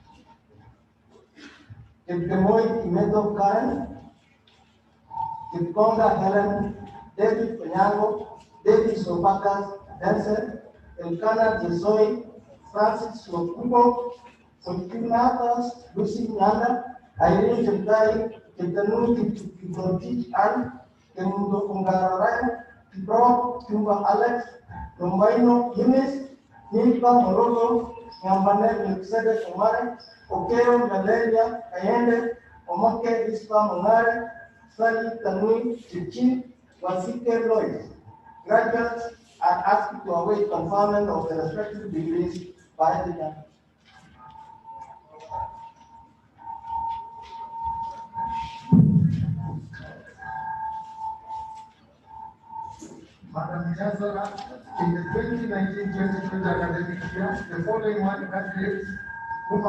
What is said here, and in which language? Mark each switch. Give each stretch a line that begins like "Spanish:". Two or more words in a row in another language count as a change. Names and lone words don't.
English: Kipkemoi Kimeto Karen, Kipkonga Helen, David Penyango, David Sopakas Denzel, Elkana Jesoi, Francis Lokubo, Sotkinatas, Lucy Nyanda, Irene Chemtai, Ketanu Kiprotich Ann, Kemundo Kungararai, Kipro, Kimba Alex, Rombaino Yunis, Nilpa Morogo, Nyambane Mercedes Omare, Okero Valeria, Kayende, Omoke Ispa Monare, Sally Tanui Chichi, Wasike Lois. Graduates are asked to await conferment of the respective degrees by the Chancellor. Madam Chancellor, in the 2019-2020 academic year, the following one candidates whom